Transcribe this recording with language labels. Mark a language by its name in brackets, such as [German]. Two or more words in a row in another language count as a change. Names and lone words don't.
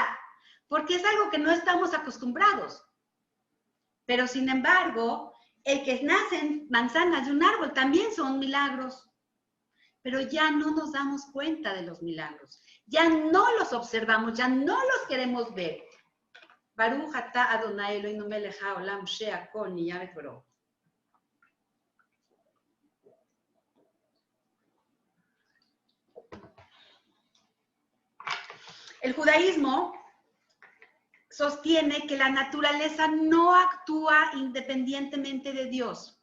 [Spanish] Porque es algo que no estamos acostumbrados. Pero sin embargo, el que nacen manzanas de un árbol también son milagros. Pero ya no nos damos cuenta de los milagros. Ya no los observamos, ya no los queremos ver. [Hebrew] ברוך אתה אדוני אלוהינו מלך העולם שהכל נהיה בתורה. [Spanish] El judaísmo sostiene que la naturaleza no actúa independientemente de Dios.